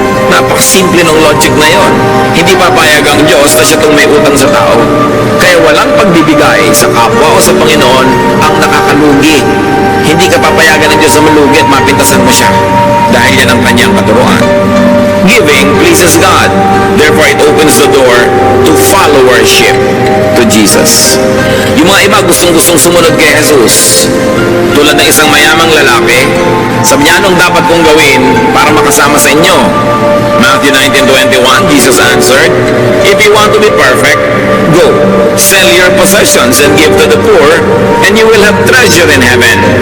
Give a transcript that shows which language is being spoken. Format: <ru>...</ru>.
<tl>Napakasimple ng logic na yon. Hindi papayag ang Diyos na siya itong may utang sa tao. Kaya walang pagbibigay sa kapwa o sa Panginoon ang nakakalugi. Hindi ka papayagan ng Diyos na malugi at mapintasan mo siya dahil yan ang kanyang katuruan.</tl> <en>Giving pleases God. Therefore, it opens the door to followership to Jesus.</en> <tl>Yung mga iba gustong-gustong sumunod kay Jesus. Tulad ng isang mayamang lalaki, sabi niya, anong dapat kong gawin para makasama sa inyo?</tl> <en>Matthew 19:21, Jesus answered, if you want to be perfect, Go, sell your possessions and give to the poor, and you will have treasure in heaven.</en>